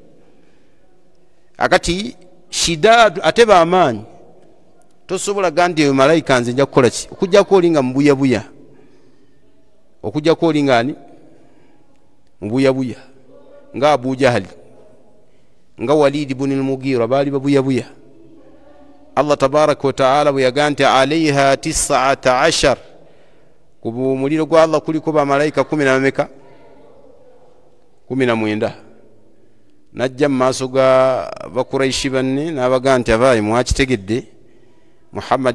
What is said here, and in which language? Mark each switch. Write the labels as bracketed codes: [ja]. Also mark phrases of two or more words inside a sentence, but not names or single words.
[lg] akati shidadu ate bamaanyi tosobola gandi eyo malayika nze nja kukola ki okujjako olinga mubuyabuya okujjako olinga ani mubuyabuya nga Abu Jahali nga Walid ibn al-Mughira baali babuyabuya allah [ar] tabaraka wa taala [lg] bwe yaga nti alaiha 19 ku muliro gwa allah kuliko bamalayika 19 najja mu maaso ga bakuraishi banne n'abaga nti abaayi mwakitegedde muhammadi